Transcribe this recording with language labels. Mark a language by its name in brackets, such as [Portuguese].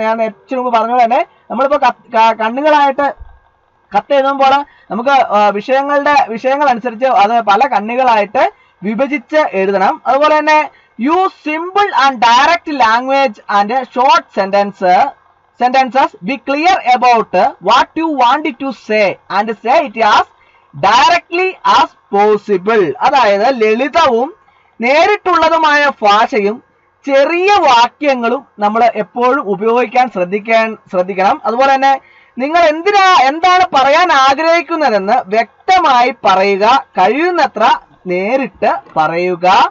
[Malayalam] ഞാൻ ഏറ്റവും മുമ്പ് പറഞ്ഞ തന്നെ നമ്മളിപ്പോ കണ്ണുകളായിട്ട് കത്ത് എഴുതുമ്പോൾ നമുക്ക് വിഷയങ്ങൾ അനുസരിച്ച് അത് പല ഖണ്ഡികളായിട്ട് വിഭജിച്ച് എഴുതണം. അതുപോലെ തന്നെ [English] Use simple and direct language and short sentences. Be clear about what you want to say and say it as directly as possible. [Malayalam] അതായത് ലളിതവും നേരിട്ടുള്ളതുമായ ഭാഷയും ചെറിയ വാക്യങ്ങളും നമ്മൾ എപ്പോഴും ഉപയോഗിക്കാൻ ശ്രദ്ധിക്കണം. അതുപോലെ തന്നെ നിങ്ങൾ എന്താണ് പറയാൻ ആഗ്രഹിക്കുന്നതെന്ന് വ്യക്തമായി പറയുക, കഴിയുന്നത്ര നേരിട്ട് പറയുക.